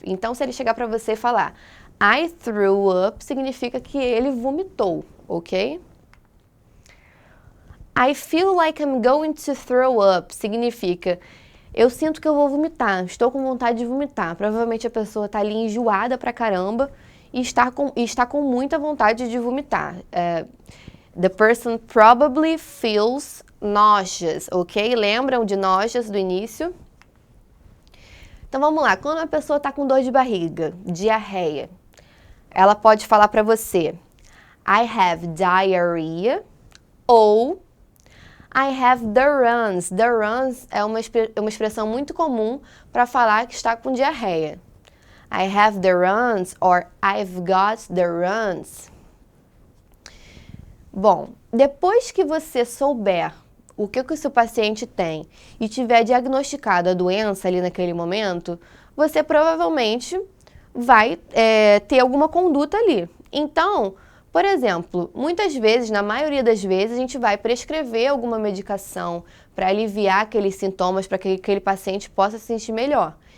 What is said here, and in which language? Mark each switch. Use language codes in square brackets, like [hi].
[pt] Então, se ele chegar para você e falar [en] I threw up, [pt] significa que ele vomitou, ok? [en] I feel like I'm going to throw up, [pt] significa eu sinto que eu vou vomitar, estou com vontade de vomitar. Provavelmente a pessoa está ali enjoada pra caramba e está com muita vontade de vomitar. [en] The person probably feels nauseous, ok? [pt] Lembram de nauseous do início? Então vamos lá, quando a pessoa está com dor de barriga, diarreia, ela pode falar para você [en] I have diarrhea [pt] ou [en] I have the runs. [pt] The runs é uma expressão muito comum para falar que está com diarreia. [en] I have the runs or I've got the runs. [pt] Bom, depois que você souber o que o seu paciente tem e tiver diagnosticado a doença ali naquele momento, você provavelmente vai ter alguma conduta ali. Então, por exemplo, muitas vezes, na maioria das vezes, a gente vai prescrever alguma medicação para aliviar aqueles sintomas, para que aquele paciente possa se sentir melhor.